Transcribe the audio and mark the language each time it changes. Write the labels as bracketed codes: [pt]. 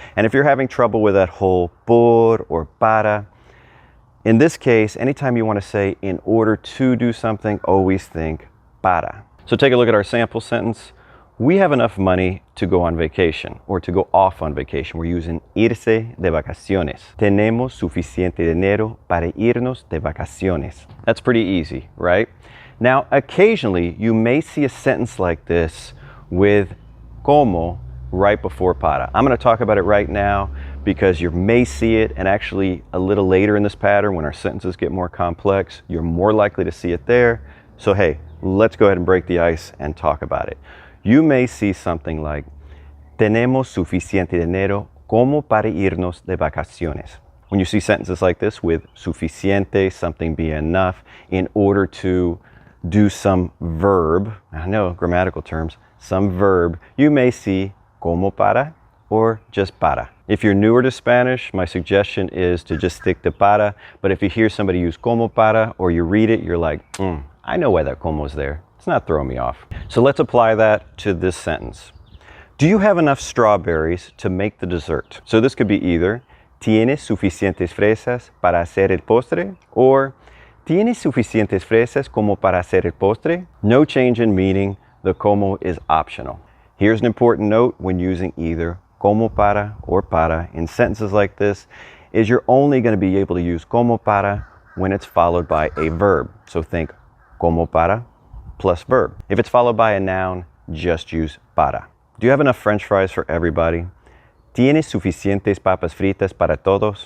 [en] And if you're having trouble with that whole por or para, in this case, anytime you want to say in order to do something, always think para. So take a look at our sample sentence. We have enough money to go on vacation, or to go off on vacation. We're using [es] irse de vacaciones. Tenemos suficiente dinero para irnos de vacaciones. [en] That's pretty easy, right? Now, occasionally, you may see a sentence like this with como right before para. I'm going to talk about it right now because you may see it, and actually a little later in this pattern when our sentences get more complex, you're more likely to see it there. So hey, let's go ahead and break the ice and talk about it. You may see something like, [es] tenemos suficiente dinero como para irnos de vacaciones. [en] When you see sentences like this with suficiente, something be enough, in order to do some verb, I know grammatical terms, some verb, you may see como para or just para. If you're newer to Spanish, my suggestion is to just stick to para, but if you hear somebody use como para or you read it, you're like, I know why that como is there. It's not throwing me off. So let's apply that to this sentence. Do you have enough strawberries to make the dessert? So this could be either, [es] ¿Tienes suficientes fresas para hacer el postre? Or, ¿Tienes suficientes fresas como para hacer el postre? [en] No change in meaning. The como is optional. Here's an important note when using either como para or para in sentences like this, is you're only going to be able to use como para when it's followed by a verb. So think como para plus verb. If it's followed by a noun, just use para. Do you have enough French fries for everybody? [es] ¿Tienes suficientes papas fritas para todos?